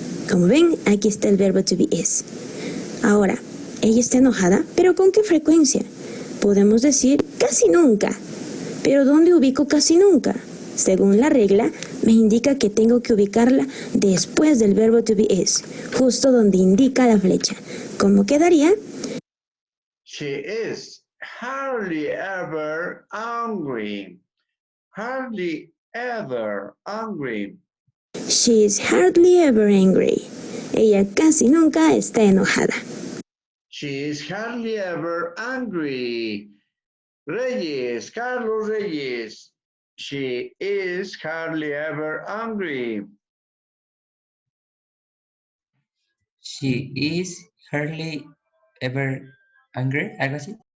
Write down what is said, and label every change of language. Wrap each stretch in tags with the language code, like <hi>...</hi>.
<es>Como ven, aquí está el verbo to be is. Ahora, ella está enojada, pero ¿con qué frecuencia? Podemos decir casi nunca. ¿Pero dónde ubico casi nunca? Según la regla, me indica que tengo que ubicarla después del verbo to be is, justo donde indica la flecha. ¿Cómo quedaría?</es> <en>She is hardly ever angry. Hardly ever angry. She is hardly ever angry.</en> <es>Ella casi nunca está enojada.</es> <en>She is hardly ever angry. Reyes, Carlos Reyes. She is hardly ever angry. She is hardly ever angry,</en> <es>algo así.</es>